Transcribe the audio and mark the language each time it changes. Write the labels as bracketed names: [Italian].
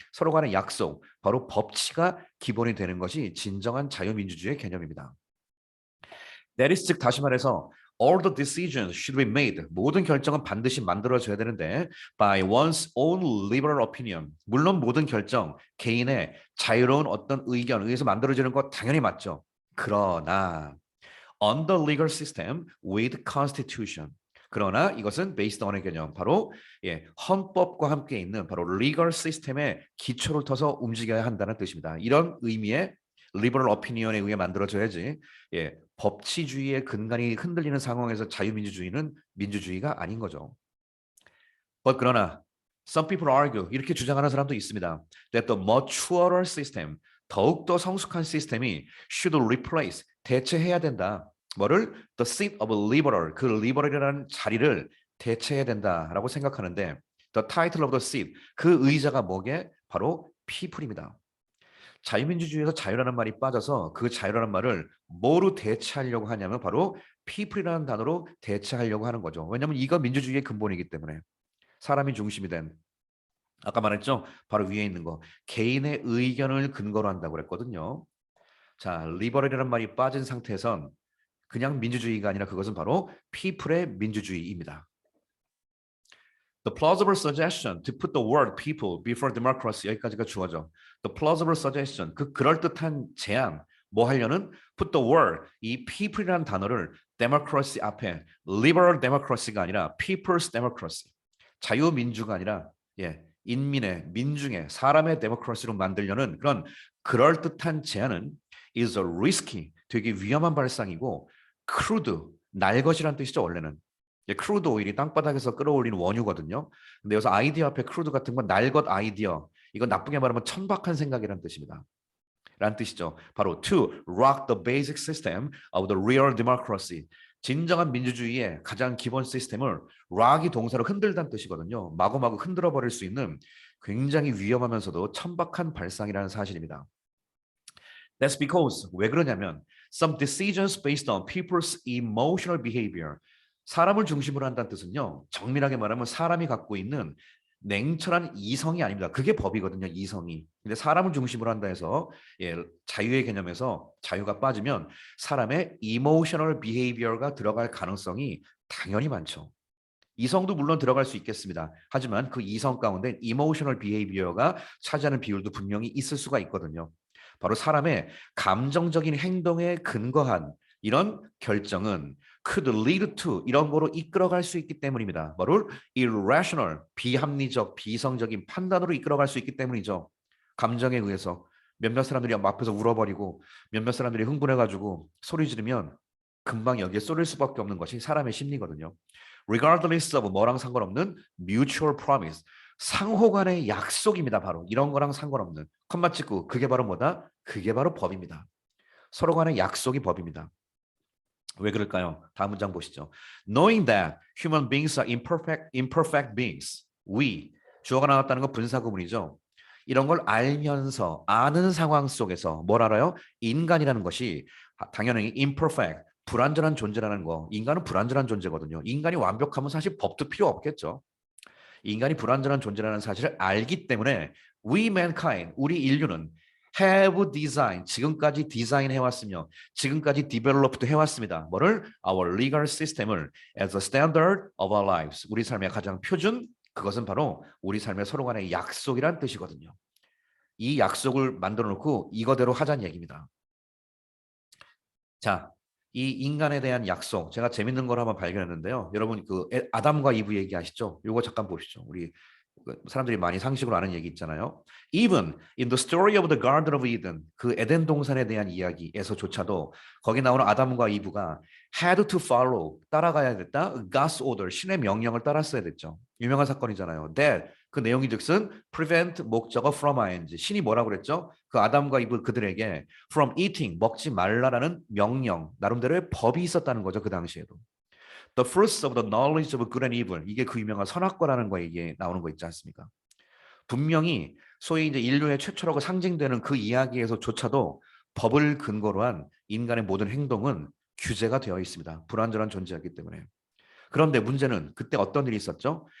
[Korean] 서로 간의 약속, 바로 법치가 기본이 되는 것이 진정한 자유민주주의의 개념입니다. [English] That is [Korean] 즉 다시 말해서 [English] all the decisions should be made. [Korean] 모든 결정은 반드시 만들어져야 되는데 [English] by one's own liberal opinion. [Korean] 물론 모든 결정, 개인의 자유로운 어떤 의견에 의해서 만들어지는 것 당연히 맞죠. 그러나 [English] under legal system with constitution. [Korean] 그러나 이것은 based on의 개념, 바로 헌법과 함께 있는 바로 legal system의 기초를 터서 움직여야 한다는 뜻입니다. 이런 의미의 liberal opinion에 의해 만들어져야지 법치주의의 근간이 흔들리는 상황에서 자유민주주의는 민주주의가 아닌 거죠. 그러나 [English] some people argue [Korean] 이렇게 주장하는 사람도 있습니다. [English] That the maturer system [Korean] 더욱더 성숙한 시스템이 [English] should replace [Korean] 대체해야 된다. 뭐를? [English] The seat of a liberal [Korean] 그 liberal이라는 자리를 대체해야 된다라고 생각하는데 [English] the title of the seat [Korean] 그 의자가 뭐게? 바로 people입니다. 자유민주주의에서 자유라는 말이 빠져서 그 자유라는 말을 뭐로 대체하려고 하냐면 바로 people이라는 단어로 대체하려고 하는 거죠. 왜냐하면 이거 민주주의의 근본이기 때문에 사람이 중심이 된 아까 말했죠. 바로 위에 있는 거 개인의 의견을 근거로 한다고 그랬거든요. 자, 리버럴이라는 말이 빠진 상태에선 그냥 민주주의가 아니라 그것은 바로 people의 민주주의입니다. [English] The plausible suggestion to put the word people before democracy [Korean] 여기까지가 주어져. [English] The plausible suggestion [Korean] 그 그럴듯한 제안 뭐 하려는 [English] put the word [Korean] 이 people이라는 단어를 democracy 앞에 liberal democracy가 아니라 people's democracy 자유민주가 아니라 인민의 민중의 사람의 데모크라시로 만들려는 그런 그럴듯한 제안은 [English] is a risky [Korean] 되게 위험한 발상이고 crude 날 것이란 뜻이죠 원래는. 크루드 오일이 땅바닥에서 끌어올리는 원유거든요. 근데 여기서 아이디어 앞에 크루드 같은 건 날 것 아이디어 이건 나쁘게 말하면 천박한 생각이라는 뜻입니다. 라는 뜻이죠. [English] 바로 to rock the basic system of the real democracy. [Korean] 진정한 민주주의의 가장 기본 시스템을 rock이 동사로 흔들다는 뜻이거든요. 마구마구 흔들어 버릴 수 있는 굉장히 위험하면서도 천박한 발상이라는 사실입니다. [English] That's because [Korean] 왜 그러냐면 [English] some decisions based on people's emotional behavior. [Korean] 사람을 중심으로 한다는 뜻은요. 정밀하게 말하면 사람이 갖고 있는 냉철한 이성이 아닙니다. 그게 법이거든요. 이성이. 근데 사람을 중심으로 한다 해서 자유의 개념에서 자유가 빠지면 사람의 emotional behavior가 들어갈 가능성이 당연히 많죠. 이성도 물론 들어갈 수 있겠습니다. 하지만 그 이성 가운데 emotional behavior가 차지하는 비율도 분명히 있을 수가 있거든요. 바로 사람의 감정적인 행동에 근거한 이런 결정은 [English] could lead to [Korean] 이런 거로 이끌어갈 수 있기 때문입니다. 뭐를? irrational, 비합리적, 비이성적인 판단으로 이끌어갈 수 있기 때문이죠. 감정에 의해서 몇몇 사람들이 앞에서 울어버리고 몇몇 사람들이 흥분해가지고 소리 지르면 금방 여기에 쏠릴 수밖에 없는 것이 사람의 심리거든요. [English] regardless of [Korean] 뭐랑 상관없는 [English] mutual promise. [Korean] 상호 간의 약속입니다. 바로 이런 거랑 상관없는 컴마 찍고 그게 바로 뭐다? 그게 바로 법입니다. 서로 간의 약속이 법입니다. 왜 그럴까요? 다음 문장 보시죠. [English] Knowing that human beings are imperfect beings. [Korean] We 주어가 나왔다는 건 분사구문이죠. 이런 걸 알면서 아는 상황 속에서 뭘 알아요? 인간이라는 것이 당연히 imperfect 불완전한 존재라는 거. 인간은 불완전한 존재거든요. 인간이 완벽하면 사실 법도 필요 없겠죠. 인간이 불완전한 존재라는 사실을 알기 때문에 [English] we mankind, [Korean] 우리 인류는 [English] have design, [Korean] 지금까지 디자인해왔으며 지금까지 developed 해왔습니다. 뭐를? [English] Our legal system을 as a standard of our lives. [Korean] 우리 삶의 가장 표준, 그것은 바로 우리 삶의 서로 간의 약속이란 뜻이거든요. 이 약속을 만들어 놓고 이거대로 하자는 얘기입니다. 자, 이 인간에 대한 약속, 제가 재밌는 걸 한번 발견했는데요. 여러분 그 아담과 이브 얘기하시죠? 요거 잠깐 보시죠. 우리 사람들이 많이 상식으로 아는 얘기 있잖아요. [English] Even in the story of the Garden of Eden, [Korean] 그 에덴 동산에 대한 이야기에서조차도 거기 나오는 아담과 이브가 [English] had to follow, [Korean] 따라가야 됐다. [English] God's order, [Korean] 신의 명령을 따랐어야 됐죠. 유명한 사건이잖아요. That, 그 내용이 즉슨 prevent 목적어 from ing. 신이 뭐라고 그랬죠? 그 아담과 이브 그들에게 from eating, 먹지 말라라는 명령, 나름대로의 법이 있었다는 거죠. 그 당시에도. [English] The fruits of the knowledge of good and evil. [Korean] 이게 그 유명한 선악과라는 거 얘기에 나오는 거 있지 않습니까? 분명히 소위 이제 인류의 최초라고 상징되는 그 이야기에서조차도 법을 근거로 한 인간의 모든 행동은 규제가 되어 있습니다. 불완전한 존재이기 때문에. 그런데 문제는 그때 어떤 일이 있었죠?